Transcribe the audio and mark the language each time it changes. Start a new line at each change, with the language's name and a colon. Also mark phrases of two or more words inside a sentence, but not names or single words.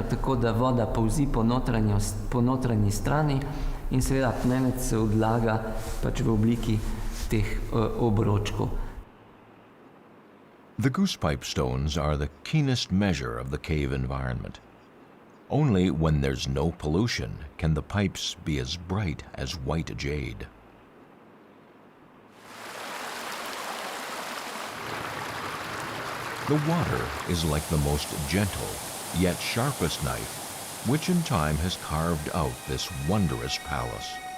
Slovenian: tako, da voda polzi po notranji strani in seveda apnenec se odlaga pač v obliki teh obročkov.
English: The goosepipe stones are the keenest measure of the cave environment. Only when there's no pollution can the pipes be as bright as white jade. The water is like the most gentle, yet sharpest knife, which in time has carved out this wondrous palace.